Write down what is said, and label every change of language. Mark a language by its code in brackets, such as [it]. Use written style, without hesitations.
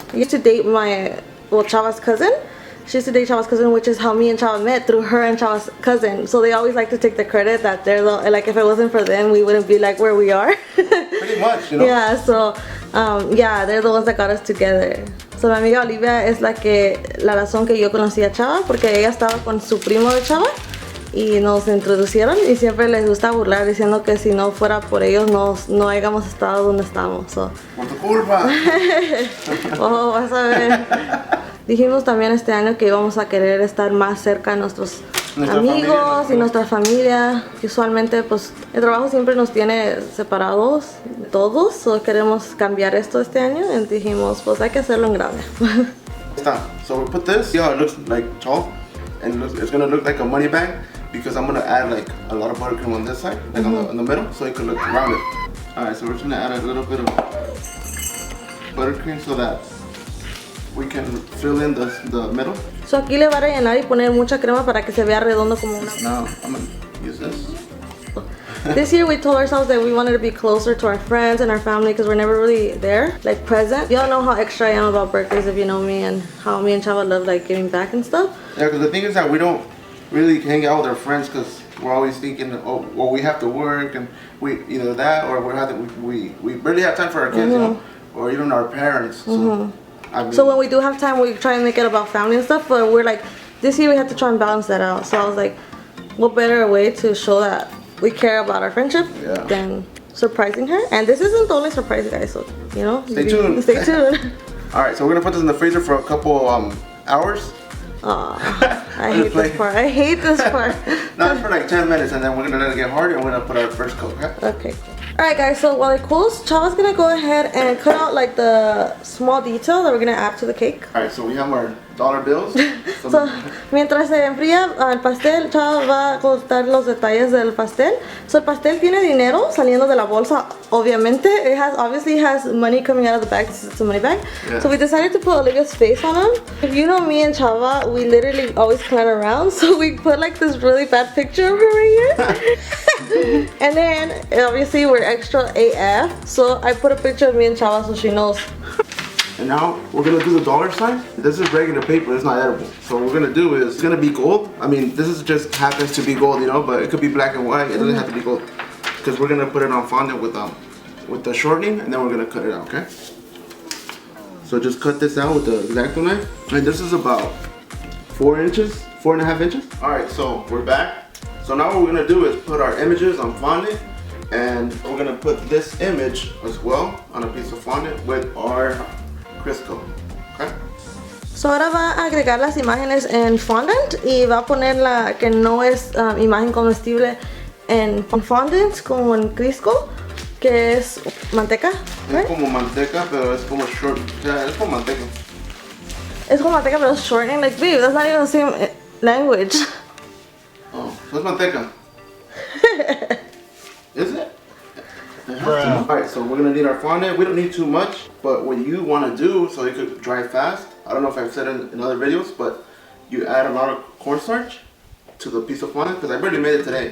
[en] I used to date Chava's cousin. She used to date Chava's cousin, which is how me and Chava met, through her and Chava's cousin. So they always like to take the credit that they're the, like if it wasn't for them, we wouldn't be like where we are. Pretty much, you know? Yeah, so yeah, they're the ones that got us together. [es] So mi amiga Olivia es la razón que yo conocí a Chava, porque ella estaba con su primo de Chava y nos introducieron y siempre les gusta burlar diciendo que si no fuera por ellos no hayamos estado donde estamos. So. Por tu culpa. Oh, vas a ver. Dijimos también este año que íbamos a querer estar más cerca de nuestros amigos y nuestra familia, que usualmente pues el trabajo siempre nos tiene separados todos, so queremos cambiar esto este año y dijimos pues hay que hacerlo en grande. [en] So we put this, see how it looks like tall, and it's gonna look like a money bag because I'm gonna add like a lot of buttercream on this side, like on the middle, so it could look rounded. Alright, so we're just gonna add a little bit of buttercream so that we can fill in the middle. [es] So aquí le va a rellenar y poner mucha crema para que se vea redondo como una. [en] Now I'm gonna use this. This year we told ourselves that we wanted to be closer to our friends and our family because we're never really there, like present. Y'all know how extra I am about birthdays if you know me, and how me and Chava love like giving back and stuff. Yeah, because the thing is that we don't really hang out with our friends because we're always thinking, oh, well, we have to work and we either that or we barely have time for our kids, you know, or even our parents. So, I mean, So when we do have time, we try and make it about family and stuff. But we're like, this year we had to try and balance that out. So I was like, what better way to show that we care about our friendship than surprising her? And this isn't the only surprise, guys. So you know, stay tuned. Stay tuned. All right, so we're gonna put this in the freezer for a couple hours. I hate this part. I hate this part. Not for like 10 minutes, and then we're gonna let it get hard, and we're gonna put our first coat. Okay. Okay. Alright guys, so while it cools, Chava's gonna go ahead and cut out like the small detail that we're gonna add to the cake. Alright, so we have our dollar bills. [es] So, mientras se enfría el pastel, Chava va a cortar los detalles del pastel. So, el pastel tiene dinero saliendo de la bolsa, obviamente. [en] It obviously has money coming out of the bag. It's a money bag. Yeah. So we decided to put Olivia's face on them. If you know me and Chava, we literally always clown around. So we put like this really bad picture of her right here. And then, obviously, we're extra AF. So I put a picture of me and Chava so she knows. And now we're gonna do the dollar sign. This is regular paper, it's not edible. So what we're gonna do is, it's gonna be gold. I mean, this is just happens to be gold, you know, but it could be black and white. It doesn't have to be gold. Because we're gonna put it on fondant with the shortening, and then we're gonna cut it out, okay? So just cut this out with the X-Acto knife. And this is about 4.5 inches. All right, so we're back. So now what we're gonna do is put our images on fondant, and we're gonna put this image as well on a piece of fondant with our Crisco. Okay. [es] So ahora va a agregar las imágenes en fondant y va a poner la que no es imagen comestible en fondant como en Crisco, que es manteca. Es como manteca, pero es como short. O sea, es como manteca. Es como manteca, pero es shortening. [en] Like, babe, that's not even the same language. [es] Oh, so es manteca. [en] Is it? Alright, so we're gonna need our fondant. We don't need too much, but what you want to do so it could dry fast, I don't know if I've said it in other videos, but you add a lot of cornstarch to the piece of fondant, because I barely made it today.